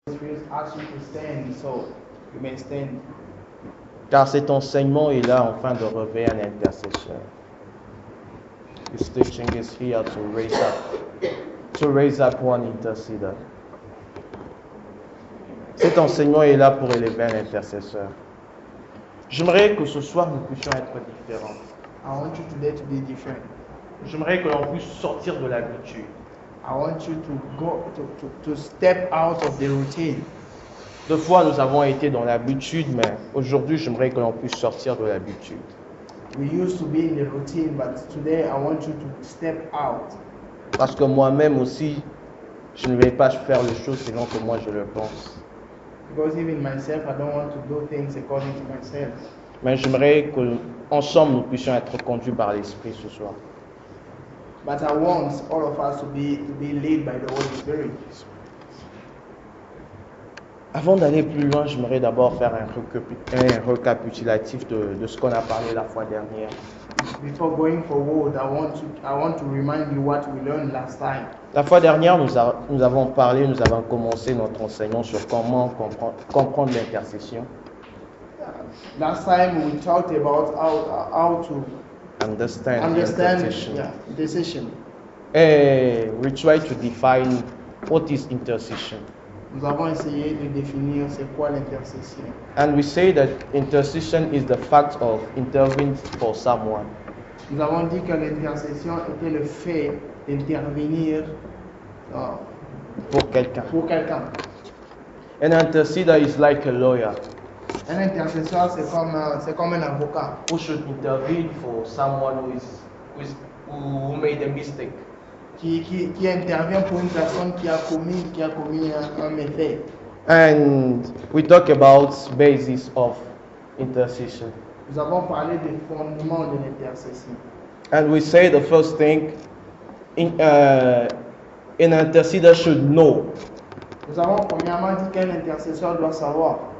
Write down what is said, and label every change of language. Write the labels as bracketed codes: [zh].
[en] Spirit asks you to stand, so you may stand. [fr] Car cet enseignement est là afin de réveiller un intercesseur. [en] This teaching is here to raise up one intercessor. [fr] Cet enseignement est là pour élever un intercesseur. J'aimerais que ce soir nous puissions être différents. [en] I want you today to be different. [fr] J'aimerais que l'on puisse sortir de l'habitude. [en] I want you to go to step out of the routine. [fr] Deux fois nous avons été dans l'habitude, mais aujourd'hui j'aimerais que l'on puisse sortir de l'habitude. [en] We used to be in the routine, but today I want you to step out. [fr] Parce que moi-même aussi, je ne vais pas faire les choses selon que moi je le pense. [en] Because even myself, I don't want to do things according to myself. [fr] Mais j'aimerais que ensemble nous puissions être conduits par l'Esprit ce soir. [en] But I want all of us to be led by the Holy Spirit. [fr] Avant d'aller plus loin, j'aimerais d'abord faire un récapitulatif de ce qu'on a parlé la fois dernière. [en] Before going forward, I want to remind you what we learned last time. [fr] La fois dernière, nous avons commencé notre enseignement sur comment comprendre l'intercession. [en] Last time we talked about how to Understand intercession. intercession. And we try to define what is intercession. [fr] Nous avons essayé de définir c'est quoi l'intercession. [en] And we say that intercession is the fact of intervening for someone. [fr] Nous avons dit que l'intercession était le fait d'intervenir Pour quelqu'un. pour quelqu'un. [en] An intercessor is like a lawyer [fr] Un intercesseur, c'est comme un avocat [en] who should intervene for someone who made a mistake. [fr] qui intervient pour une personne qui a commis un méfait. [en] And we talk about basis of intercession. [fr] Nous avons parlé des fondements de l'intercession. [en] And we say the first thing, an intercessor should know [fr] Nous avons premièrement dit qu'un intercesseur doit savoir